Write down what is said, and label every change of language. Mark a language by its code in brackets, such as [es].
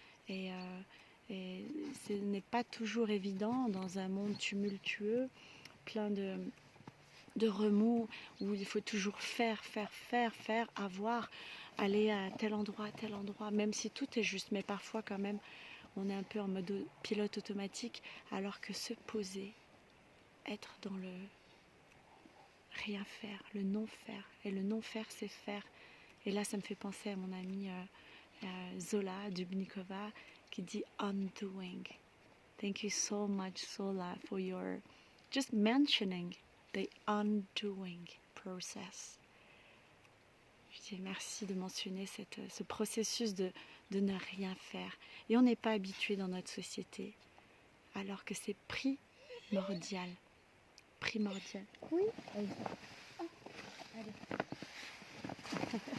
[fr] Et ce n'est pas toujours évident dans un monde tumultueux, plein de remous, où il faut toujours faire, avoir, aller à tel endroit, même si tout est juste, mais parfois quand même, on est un peu en mode pilote automatique, alors que se poser, être dans le rien faire, le non-faire, et le non-faire, c'est faire. Et là, ça me fait penser à mon amie Zola Dubnikova, qui dit undoing. [en] Thank you so much, Zola, for your just mentioning the undoing process. [fr] Je dis merci de mentionner ce processus de ne rien faire. Et on n'est pas habitué dans notre société, alors que c'est primordial. Primordial. Oui, oh, allez.